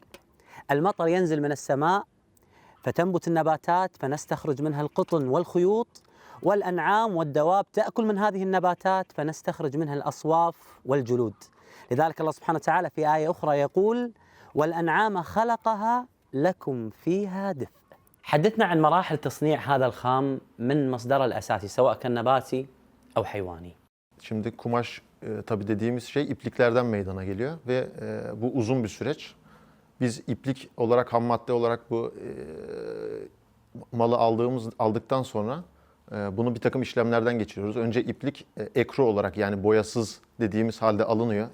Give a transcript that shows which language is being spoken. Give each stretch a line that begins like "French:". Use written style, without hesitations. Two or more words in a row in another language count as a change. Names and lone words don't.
Arabic: المطر ينزل من السماء فتنبت النباتات فنستخرج منها القطن والخيوط، والأنعام والدواب تأكل من هذه النباتات فنستخرج منها الأصواف والجلود. لذلك الله سبحانه وتعالى في آية أخرى يقول: والأنعام خلقها لكم فيها دفء. حدثنا عن مراحل تصنيع هذا الخام من مصدره الأساسي سواء كان نباتي أو حيواني.
Turkish: Şimdi kumaş tabii dediğimiz şey ipliklerden meydana geliyor ve bu uzun bir süreç. Biz iplik olarak, ham madde olarak bu malı aldıktan sonra bunu bir takım işlemlerden geçiriyoruz. Önce iplik ekru olarak yani boyasız dediğimiz halde alınıyor.